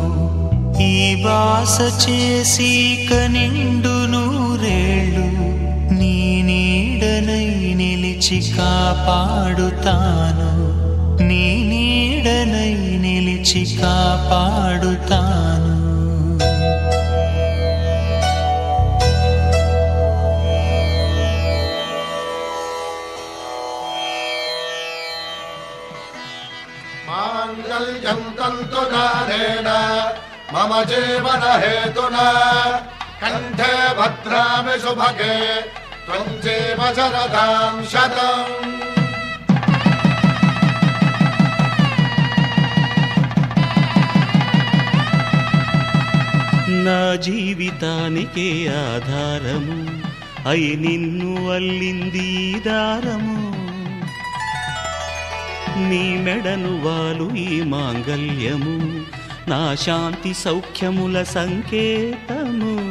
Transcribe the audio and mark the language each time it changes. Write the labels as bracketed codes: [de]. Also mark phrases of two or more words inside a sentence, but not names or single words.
[te] ఈ వాస చేసి కనిండు నూరేళ్ళు నీ నీడనై నిలిచి కాపాడుతాను. నీ నీడనై నిలిచి కాపాడుతాను. [sa] माङ्गल्यं तन्तुधारेण मम जीवन हेतुना कण्ठे भद्रामि शुभगे त्वं जीव शरदां शतम्. [te] నా జీవితానికే ఆధారము అయి నిన్ను అల్లింది దారము. నీ మెడను వాలు ఈ మాంగల్యము నా శాంతి సౌఖ్యముల సంకేతము.